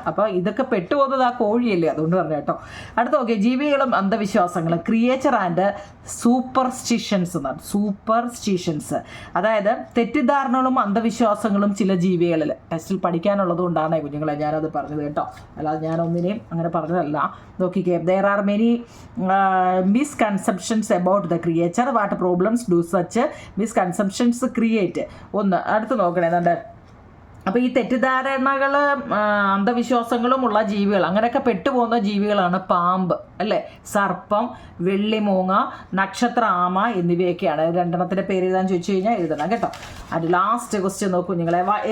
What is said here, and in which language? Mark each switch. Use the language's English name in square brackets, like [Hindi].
[Malayalam] അപ്പോൾ ഇതൊക്കെ പെട്ടുപോകുന്നത് ആ കോഴിയല്ലേ, അതുകൊണ്ട് പറഞ്ഞു കേട്ടോ. അടുത്ത നോക്കിയേ, ജീവികളും അന്ധവിശ്വാസങ്ങളും. [English] creature and superstitions [Malayalam] എന്നാണ്. സൂപ്പർസ്റ്റിഷൻസ് അതായത് തെറ്റിദ്ധാരണകളും അന്ധവിശ്വാസങ്ങളും ചില ജീവികളിൽ. ടെസ്റ്റിൽ പഠിക്കാനുള്ളത് കൊണ്ടാണ് കുഞ്ഞുങ്ങളെ ഞാനത് പറഞ്ഞത് കേട്ടോ, അല്ലാതെ ഞാനൊന്നിനെയും അങ്ങനെ പറഞ്ഞതല്ല. നോക്കിക്കേ, [English] there are many misconceptions about the creature. What problems do such misconceptions create? [Malayalam] ഒന്ന് അടുത്ത് നോക്കണേ എന്താ. അപ്പോൾ ഈ തെറ്റിദ്ധാരണകൾ അന്ധവിശ്വാസങ്ങളും ഉള്ള ജീവികൾ, അങ്ങനെയൊക്കെ പെട്ടുപോകുന്ന ജീവികളാണ് പാമ്പ് അല്ലേ, സർപ്പം, വെള്ളിമൂങ്ങ, നക്ഷത്ര ആമ എന്നിവയൊക്കെയാണ്. 2 പേര് എഴുതാൻ ചോദിച്ചു കഴിഞ്ഞാൽ എഴുതണം കേട്ടോ. അത് ലാസ്റ്റ് ക്വസ്റ്റ്യൻ നോക്കൂ നിങ്ങളെ.